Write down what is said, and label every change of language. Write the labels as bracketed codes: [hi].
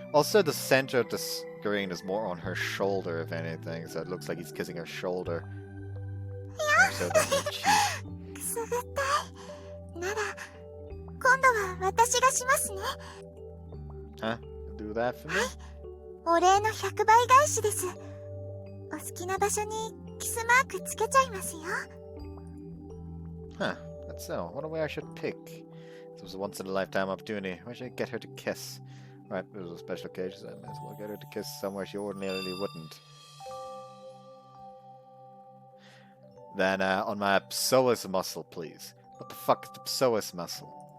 [en] Also, the center of the screen is more on her shoulder, if anything, so it looks like he's kissing her shoulder. More so than her cheek. [ja] くすぐったい。なら、今度は私がしますね。 [en] Huh? Do that for me? [ja] お礼の100倍返しです。お好きな場所にキスマークつけちゃいますよ。 [en] Huh. That's so. What a way I should pick. This was a once-in-a-lifetime opportunity. Why should I get her to kiss? Right, it was a special occasion, so I may as well get her to kiss somewhere she ordinarily wouldn't. Then, on my psoas muscle, please. What the fuck is the psoas muscle?